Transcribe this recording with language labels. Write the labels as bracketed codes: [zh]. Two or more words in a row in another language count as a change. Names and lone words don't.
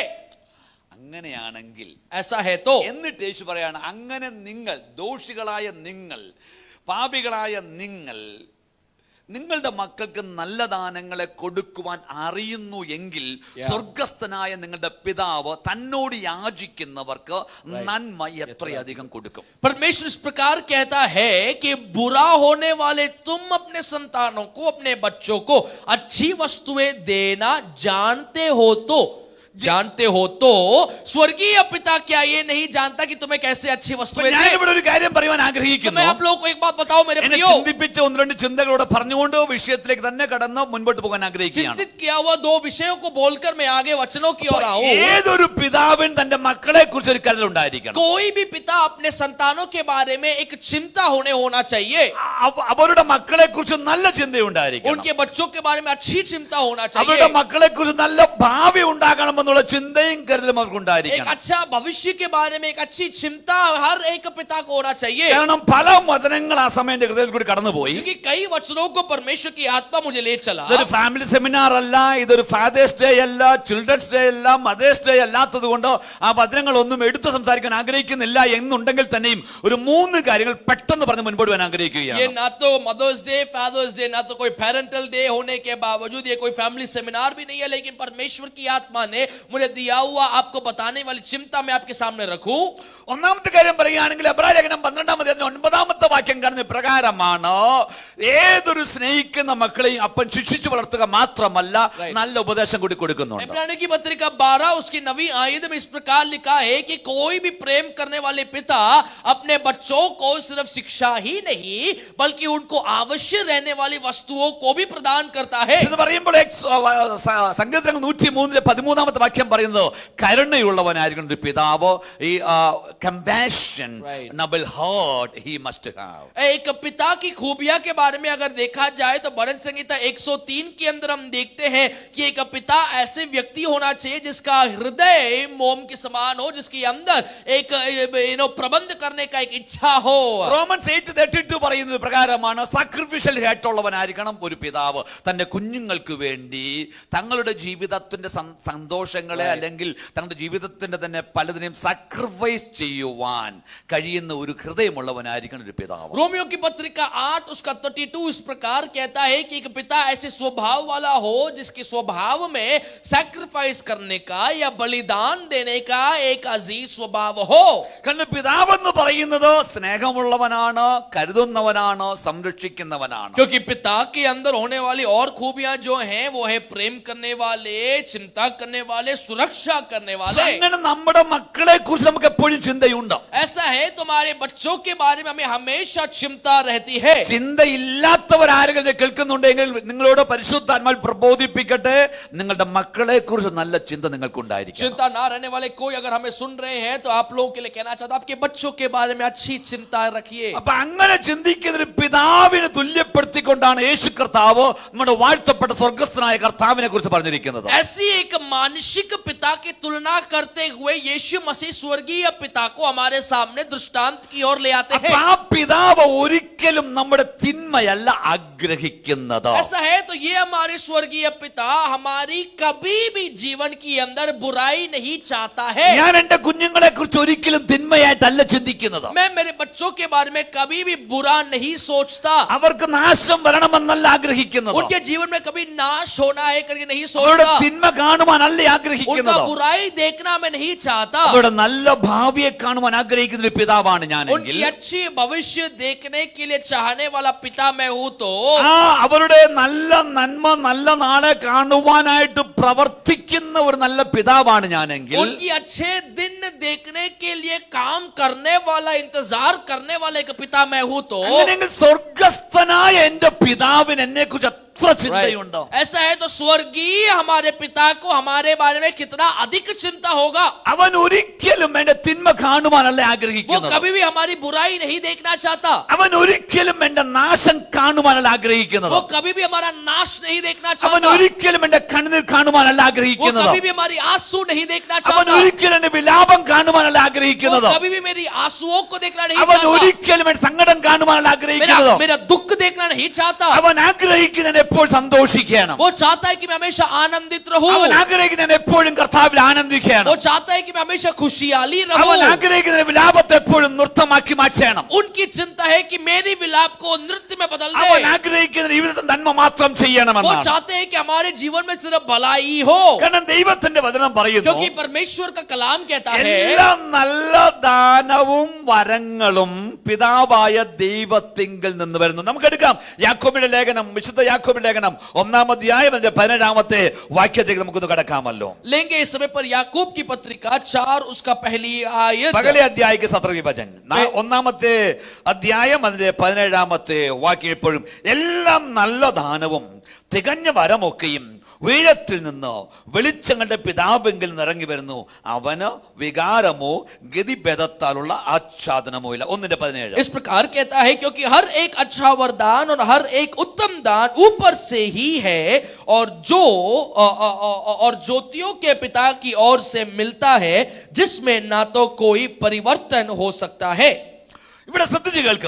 [ml] അങ്ങനെയാണെങ്കിൽ [hi] ऐसा है तो [ml] എന്നിട്ട് യേശു പറയാണ്, അങ്ങനെ നിങ്ങൾ ദോഷികളായ നിങ്ങൾ, പാപികളായ നിങ്ങൾ നിങ്ങളുടെ മക്കൾക്ക് നല്ല ദാനങ്ങളെ കൊടുക്കുവാൻ അറിയുന്നു എങ്കിൽ സ്വർഗസ്ഥനായ നിങ്ങളുടെ പിതാവ് തന്നോട് യാചിക്കുന്നവർക്ക് നന്മ എത്രയധികം കൊടുക്കും. [hi] परमेश्वर इस प्रकार कहता है कि बुरा होने वाले तुम अपने संतानों को, अपने बच्चों को अच्छी वस्तुएं देना जानते हो तो स्वर्गीय पिता क्या ये नहीं जानता कि तुम्हें कैसे अच्छी वस्तुएं [ml] ഞാൻ [hi] दे? [ml] ഇവിടെ ഒരു കാര്യം പറയാൻ [hi] तो [ml] ആഗ്രഹിക്കുന്നു. [hi] मैं आप लोगों को एक बात बताऊं मेरे [ml] എന്നെ [hi] प्रियो, [ml] ചിന്തിപ്പിച്ച ഒന്ന് രണ്ട് ചിന്തകളോട് പറഞ്ഞുകൊണ്ട് വിഷയത്തിലേക്ക് തന്നെ കടന്ന് മുൻപോട്ട് പോകാൻ ആഗ്രഹിക്കുകയാണ്. [hi] चिंतित किया हुआ दो विषयों को बोलकर मैं आगे वचनों की ओर आऊं। [ml] ഏതൊരു പിതാവിൻ തന്റെ മക്കളെ കുറിച്ച് ഒരു കരുതൽ ഉണ്ടായിരിക്കണം. [hi] कोई भी पिता अपने संतानों के बारे में एक चिंता होना चाहिए, [ml] അവരുടെ മക്കളെ കുറിച്ച് നല്ല ചിന്തയുണ്ടായിരിക്കണം. [hi] उनके बच्चों के बारे में अच्छी चिंता होना [ml] അവരുടെ [hi] चाहिए, [ml] മക്കളെ കുറിച്ച് നല്ല ഭാവി ഉണ്ടാകണമെന്നുള്ള ചിന്തയും കരുതലും അവർക്ക് [hi] एक [ml] ഉണ്ടായിരിക്കണം. [hi] अच्छा भविष्य के बारे में एक अच्छी चिंता हर एक पिता को होना चाहिए। [ml] കാരണം പല വചനങ്ങൾ ആ സമയം എന്റെ ഹൃദയത്തിൽ കൂടി കടന്നുപോയി. [hi] क्योंकि कई वचनों को परमेश्वर की आत्मा मुझे ले चला। [ml] ഇതൊരു [en] family seminar [ml] അല്ല, ഇതൊരു [en] Father's Day [ml] അല്ല, [en] Children's Day [ml] അല്ല, [en] Mother's Day [ml] അല്ലാത്തത് കൊണ്ട് ആ വചനങ്ങൾ ഒന്നും എടുത്തു സംസാരിക്കാൻ ആഗ്രഹിക്കുന്നില്ല എന്നുണ്ടെങ്കിൽ തന്നെയും ഒരു മൂന്ന് കാര്യങ്ങൾ പെട്ടെന്ന് പറഞ്ഞ് മുൻപോട്ട് പോകാൻ [hi] ये [ml] ആഗ്രഹിക്കുകയാണ്. [hi] ना तो [en] Mother's Day, Father's Day, [hi] ना तो कोई [en] parental day [hi] होने के बावजूद ये कोई [en] family seminar [hi] भी नहीं है, लेकिन परमेश्वर की आत्मा ने मुझे दिया हुआ आपको बताने वाली चिंता मैं आपके सामने रखूं। [ml] ഒന്നാമത്തെ കാര്യം പറയുകയാണെങ്കിൽ എബ്രായ ലേഖനം 12-ാം അധ്യായം 9-ാമത്തെ വാക്യം കാണുന്ന പ്രകാരമാണ് ഏതൊരു സ്നേഹിക്കുന്ന മക്കളെയും അപ്പൻ ശിക്ഷിച്ചു വളർത്തുക മാത്രമല്ല നല്ല ഉപദേശം കൂടി കൊടുക്കുന്നുണ്ട്. [hi] इब्रानियों की पत्रिका 12 उसकी 9वीं आयत में इस प्रकार लिखा है कि कोई भी प्रेम करने वाले पिता अपने बच्चों को सिर्फ शिक्षा ही नहीं बल्कि उनको आवश्यक रहने वाली वस्तुओं को भी प्रदान करता है। [ml] ഇത് പറയുമ്പോൾ സങ്കീർത്തനം 103-ാമത്തെ വാക്യം പറയുന്നത് കരുണയുള്ളവനായിരിക്കണം ഒരു പിതാവ്. [en] ഈ compassion, noble heart he must have. [hi] एक पिता की खूबियां के बारे में अगर देखा जाए तो भजन संहिता 103 के अंदर हम देखते हैं कि एक पिता ऐसे व्यक्ति होना चाहिए जिसका हृदय मोम के समान हो, जिसके अंदर एक प्रबंध करने का एक इच्छा हो। [ml] റോമൻസ് 8:32 പറയുന്നത് പ്രകാരമാണ് [en] sacrificial heart [ml] ഉള്ളവനായിരിക്കണം ഒരു പിതാവ്. തന്റെ കുഞ്ഞുങ്ങൾക്ക് വേണ്ടി തങ്ങളുടെ ജീവിതത്തിന്റെ സന്തോഷങ്ങളെ അല്ലെങ്കിൽ തങ്ങളുടെ ജീവിതത്തിന്റെ തന്നെ പലതിനെയും സാക്രിഫൈസ് ചെയ്യുവാൻ കഴിയുന്ന ഒരു ഹൃദയമുള്ളവനായിരിക്കണം ഒരു പിതാവ്. [hi] रोमियो की पत्रिका 8 उसका 32 इस प्रकार कहता है कि एक पिता ऐसे स्वभाव वाला हो जिसके स्वभाव में सैक्रिफाइस करने का या बलिदान देने का एक अजीज स्वभाव हो. [ml] കാരണം പിതാവെന്ന് പറയുന്നത് സ്നേഹമുള്ളവനാണ്, കരുതുന്നവനാണ്, സംരക്ഷിക്കുന്നവനാണ്. [hi] क्योंकि पिता के अंदर होने वाली और खूबियां जो हैं वो है प्रेम करने वाले, चिंता करने वाले, सुरक्षा करने वाले. [ml] അങ്ങനെ നമ്മുടെ മക്കളെ കുറിച്ച് നമുക്ക് എപ്പോഴും ചിന്തയുണ്ട്. [hi] ऐसा है तुम्हारे बच्चों के बारे में हमें हमेशा चिंता रहती है. [ml] ചിന്തയില്ലാത്തവർ ആരെങ്കിലും കേൾക്കുന്നുണ്ടെങ്കിൽ നിങ്ങളോട് പരിശുദ്ധാത്മാവ് പ്രബോധിപ്പിക്കട്ടെ, നിങ്ങളുടെ മക്കളെ കുറിച്ച് നല്ല ചിന്ത നിങ്ങൾക്ക് ഉണ്ടായിരിക്കും. [hi] चिंता ना रहने वाले कोई अगर हमें सुन रहे हैं तो आप लोगों के लिए कहना चाहता हूं आपके बच्चों के बारे में अच्छी चिंता रखिए. [ml] അപ്പൊ അങ്ങനെ ചിന്തിക്കുന്ന ഒരു പിതാവിനെ തുല്യപ്പെടുത്തിക്കൊണ്ടാണ് യേശു കർത്താവ് നമ്മുടെ വാഴ്ത്തപ്പെട്ട സ്വർഗ്ഗസ്ഥനായ കർത്താവിനെ കുറിച്ച് പറഞ്ഞിരിക്കുന്നത്. [hi] ऐसी एक मानसिक पिता की तुलना करते हुए यीशु मसीह स्वर्गीय पिता को हमारे सामने दृष्टांत की ओर ले आते हैं. [ml] ആ പിതാവ് ഒരിക്കലും നമ്മുടെ തിന്മയല്ല ആഗ്രഹിക്കുന്നത്. [hi] ऐसा है तो ये हमारे स्वर्गीय पिता हमारी कभी भी जीवन के अंदर बुराई नहीं चाहता है. [ml] ഞാൻ എന്റെ കുഞ്ഞുങ്ങളെ കുറിച്ച് ഒരിക്കലും തിന്മയായിട്ടല്ല ചിന്തിക്കുന്നത്. [hi] मैं मेरे बच्चों के बारे में कभी भी बुरा नहीं सोचता. [ml] അവർക്ക് നാശം വരണമെന്നല്ല ആഗ്രഹിക്കുന്നത്. [hi] उनके जीवन में कभी नाश होना है करके नहीं [ml] അവരുടെ [hi] सोचता. [ml] തിന്മ കാണുവാനല്ല [hi] उनका [ml] ആഗ്രഹിക്കുന്നത്. [hi] बुराई देखना मैं नहीं चाहता. [ml] അവരുടെ നല്ല ഭാവിയെ കാണുവാൻ ആഗ്രഹിക്കുന്ന ഒരു പിതാവാണ് ഞാനെങ്കിൽ [hi] उनकी अच्छी भविष्य देखने के लिए चाहने वाला पिता मैं हूं तो [ml] അവരുടെ നല്ല നന്മ നല്ല നാളെ കാണുവാനായിട്ട് പ്രവർത്തിക്കുന്ന ഒരു നല്ല പിതാവാണ് ഞാനെങ്കിൽ [hi] उनकी अच्छे दिन देखने के लिए काम करने वाला इंतजार करने वाला एक पिता मैं हूं तो [ml] അങ്ങനെയെങ്കിൽ സ്വർഗ്ഗസ്ഥനായ എന്റെ പിതാവിന് എന്നെ കുറിച്ച് എത്ര ചിന്തയുണ്ടോ. [hi] ऐसा है तो स्वर्गीय हमारे पिता को हमारे बारे में कितना अधिक चिंता होगा. [ml] അവൻ ഒരിക്കലും എന്റെ തിന്മ കാണുവാനല്ല [hi] वो [ml] ആഗ്രഹിക്കുന്നത്. [hi] कभी भी हमारी बुराई नहीं देखना चाहता. [ml] അവൻ ഒരിക്കലും എന്റെ നാശം കാണുവാനല്ല [hi] वो [ml] ആഗ്രഹിക്കുന്നത്. [hi] कभी भी हमारा नाश नहीं देखना [ml] അവൻ [hi] चाहता. [ml] ഒരിക്കലും എന്റെ കണ്ണീർ കാണുവാനല്ല [hi] वो [ml] ആഗ്രഹിക്കുന്നത്. [hi] कभी भी हमारी आंसू नहीं देखना [ml] അവൻ [hi] चाहता. [ml] ഒരിക്കലും എന്റെ വിലാപം കാണുവാനല്ല [hi] वो [ml] ആഗ്രഹിക്കുന്നത്. [hi] कभी भी मेरी आंसुओं को देखना नहीं [ml] അവൻ [hi] चाहता. [ml] ഒരിക്കലും എന്റെ സങ്കടം കാണുവാനല്ല ആഗ്രഹിക്കുന്നത്. [hi] मेरा दुख देखना नहीं चाहता. [ml] അവൻ ആഗ്രഹിക്കുന്നതിന് എപ്പോഴും സന്തോഷിക്കണം. [hi] वो चाहता है कि मैं हमेशा आनंदित रहूं. [ml] അവൻ ആഗ്രഹിക്കുന്നതിന് എപ്പോഴും കർത്താവിൽ ആനന്ദിക്കണം. [hi] वो चाहता है कि मैं हमेशा खुशहाली [ml] അവൻ [hi] रहूं. [ml] ആഗ്രഹിക്കുന്നതിന് വിലാപത്തെ എപ്പോഴും നൃത്തമാക്കി മാറ്റണം. [hi] उनकी चिंता है कि मेरी विलाप को नृत्य में बदल [ml] അവൻ [hi] दे. [ml] ആഗ്രഹിക്കുന്ന ജീവിതത്തിൽ നന്മ മാത്രം [hi] वो [ml] ചെയ്യണമെന്നാണ്. [hi] चाहते हैं कि हमारे जीवन में सिर्फ भलाई हो. [ml] കാരണം ദൈവത്തിന്റെ വചനം പറയുന്നു [hi] क्योंकि परमेश्वर का कलाम कहता है [ml] എല്ലാ നല്ല ദാനവും വരങ്ങളും പിതാവായ ദൈവത്തിങ്കിൽ നിന്ന് വരുന്നു. നമുക്കെടുക്കാം യാക്കോബിന്റെ ലേഖനം, വിശുദ്ധ യാക്കോബിന്റെ ലേഖനം 1-ാം അധ്യായം 17-ാമത്തെ വാക്യത്തിലേക്ക് നമുക്കൊന്ന് കടക്കാമല്ലോ. [hi] लेंगे इस समय पर याकूब की पत्रिका 4 उसका पहली आयत. [ml] പകലെ അധ്യായിക്ക് സത്രവിഭജൻ 1-ാമത്തെ അധ്യായം അതിന്റെ 17-ാമത്തെ വാക്യം എപ്പോഴും എല്ലാം നല്ല ദാനവും തികഞ്ഞ വരമൊക്കെയും ഉയരത്തിൽ നിന്ന് വെളിച്ചങ്ങളുടെ പിതാവെങ്കിൽ നിറങ്ങി വരുന്നു. അവന് വികാരമോ ഗതിഭേദത്താലുള്ള ആച്ഛാദനമോ ഇല്ല. 1:17 [hi] इस प्रकार कहता है क्योंकि हर एक अच्छा वरदान और हर एक उत्तम दान ऊपर से ही है और ज्योतियों के पिता की ओर से मिलता है जिसमें ना तो कोई परिवर्तन हो सकता है. [ml] ഇവിടെ ശ്രദ്ധിച്ച് കേൾക്കുക.